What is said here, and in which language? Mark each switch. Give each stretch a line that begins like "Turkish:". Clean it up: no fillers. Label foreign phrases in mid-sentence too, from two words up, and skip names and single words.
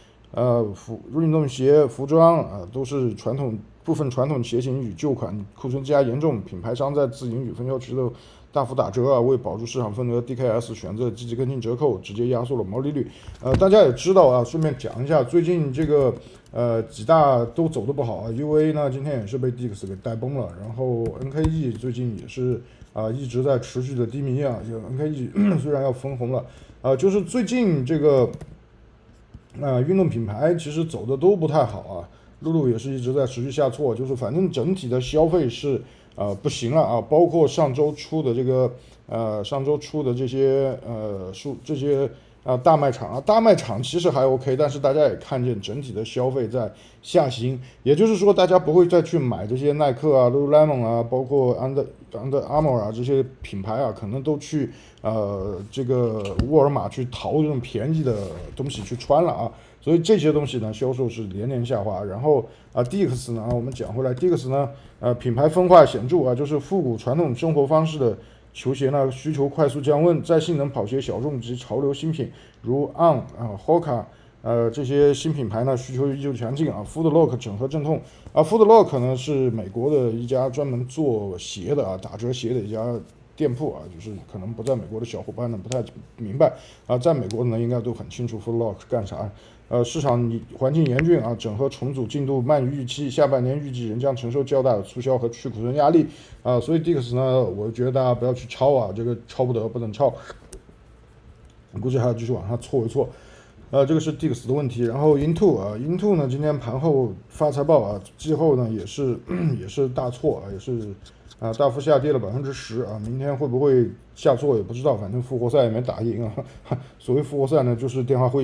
Chinese: 服裝啊，都是部分傳統鞋型與舊款庫存積壓嚴重，品牌商在自營與分銷渠道大幅打折啊，為保住市場份額 ，DKS 選擇積極跟進折扣，直接壓縮了毛利率。大家也知道啊，順便講一下，最近這個幾大都走得不好啊 ，UA 呢今天也是被 DIX 給帶崩了，然後 NKE 最近也是一直在持續的低迷啊，就 NKE 雖然要分紅了就是最近這個。運動品牌其實走的都不太好啊，露露也是一直在持續下挫，就是反正整體的消費是不行了啊，包括上周出的這些大賣場啊，大賣場其實還 OK， 但是大家也看見整體的消費在下行，也就是說大家不會再去買這些耐克啊、Lululemon 啊，包括 Under Armour 啊這些品牌啊，可能都去這個沃爾瑪去淘這種便宜的東西去穿了啊，所以這些東西呢銷售是連年下滑。然後DIX 呢，我們講回來 ，DIX 呢品牌分化顯著啊，就是復古傳統生活方式的球鞋呢需求快速降溫，在性能跑鞋小眾及潮流新品如 On Hoka 這些新品牌呢需求依舊強劲啊。Footlock 整合阵痛啊，Footlock 呢是美国的一家专門做鞋的打折鞋的一家店铺就是可能不在美国的小伙伴呢不太明白在美国呢应该都很清楚 Footlock 干啥。市场環境嚴峻整合重組進度慢於預期，下半年預計仍將承受較大的促銷和去庫存壓力所以 Dix 呢，我覺得大家不要去抄這個抄不得，不能抄，估計還要繼續往上搓一搓。這個是 Dix 的問題。然後 Intuit 呢，今天盤後發財報季後呢也是大挫也是大幅下跌了10%明天會不會下挫也不知道，反正復活賽也沒打贏所謂復活賽呢，就是電話會